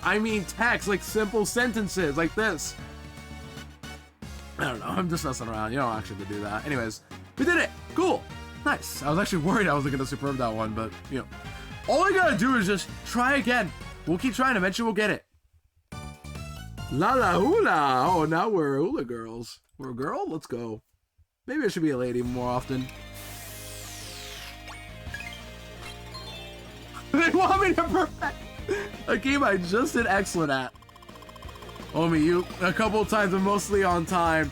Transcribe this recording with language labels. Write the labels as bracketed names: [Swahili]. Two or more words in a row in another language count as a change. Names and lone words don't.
[English] I mean text, like simple sentences like this. I don't know. I'm just messing around. You don't actually have to do that. Anyways, we did it. Cool. Nice. I was actually worried I wasn't going to superb that one, but, you know. All I got to do is just try again. We'll keep trying. Eventually, we'll get it. La la hula. Oh, now we're hula girls. We're a girl? Let's go. Maybe I should be a lady more often. They want me to perfect a game I just did excellent at. Homie, you a couple times, but mostly on time.